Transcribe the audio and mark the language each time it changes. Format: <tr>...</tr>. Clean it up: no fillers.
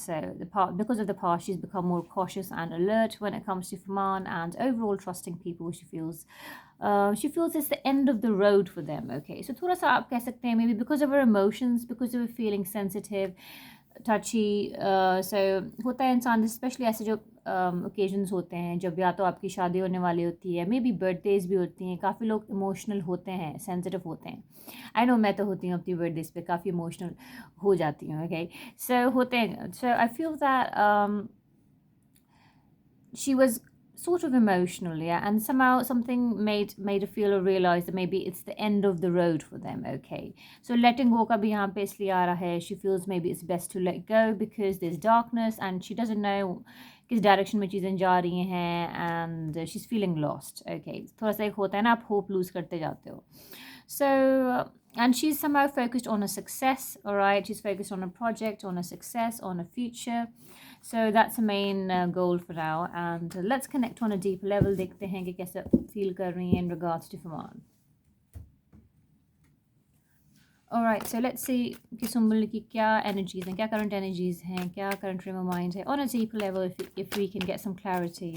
<en>So because of the past, she's become more cautious and alert when it comes to Faman, and overall trusting people. She feels it's the end of the road for them. Okay, so</en> <hi>थोड़ा सा आप कह सकते हैं</hi> <en>maybe because of her emotions, because of her feeling sensitive, touchy.</en> <hi>So होता है इंसान, especially ऐसे जो ओकेजन्स होते हैं जब या तो आपकी शादी होने वाली होती है, मे बी बर्थडेज भी होती हैं, काफ़ी लोग इमोशनल होते हैं, सेंसिटिव होते हैं.</hi> <en>I know</en> <hi>मैं तो होती हूँ अपनी बर्थडेज पे काफ़ी इमोशनल हो जाती हूँ. ओके, सो होते हैं.</hi> <en>So I feel that she was sort of emotional, yeah, and somehow something made her feel or realize that maybe it's the end of the road for them. Okay, so letting go</en> <hi>का भी यहाँ पे इसलिए आ रहा है.</hi> <en>She feels maybe it's best to let go because there's darkness and she doesn't know</en> <hi>किस direction में चीज़ें जा रही हैं,</hi> <en>and she's feeling lost.</en> <hi>Okay, थोड़ा सा एक होता है ना, आप होप लूज करते जाते हो.</hi> <en>So and she's somehow focused on a success. All right, she's focused on a project, on a success, on a future. So that's the main goal for now, and let's connect on a deeper level.</en> <hi>देखते हैं कि कैसे feel कर रही हैं</hi> <en>in regards to Faman. Alright, so let's see</en> <hi>कि सुम्बुल की क्या</hi> <en>energies हैं, क्या current energies हैं, क्या current frame of mind है on a deeper level, if we can get some clarity.</en>